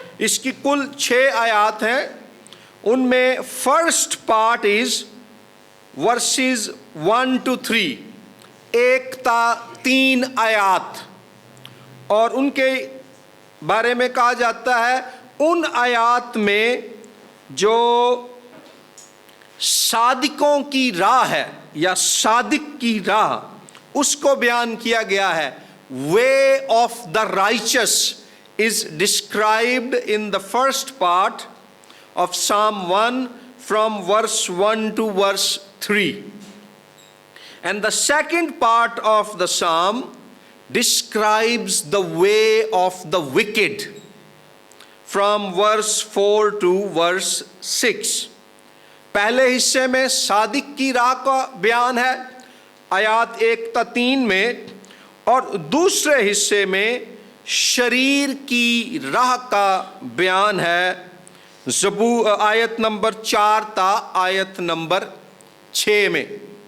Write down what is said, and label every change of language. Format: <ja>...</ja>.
<hi>इसकी कुल 6 आयात हैं। उनमें</hi> <en>first part is verses 1 to 3,</en> <hi>1 ता 3 आयात, और उनके बारे में कहा जाता है उन आयात में जो सादिकों की राह है या सादिक की राह उसको बयान किया गया है।</hi> <en>Way of the righteous is described in the first part of Psalm 1 from verse 1 to verse 3. And the second part of the psalm describes the way of the wicked from verse 4 to verse 6.</en> <hi>पहले हिस्से में सादिक की राह का बयान है आयात 1 ता 3 में, और दूसरे हिस्से में शरीर की राह का बयान है आयत नंबर 4 ता आयत नंबर 6 में।</hi>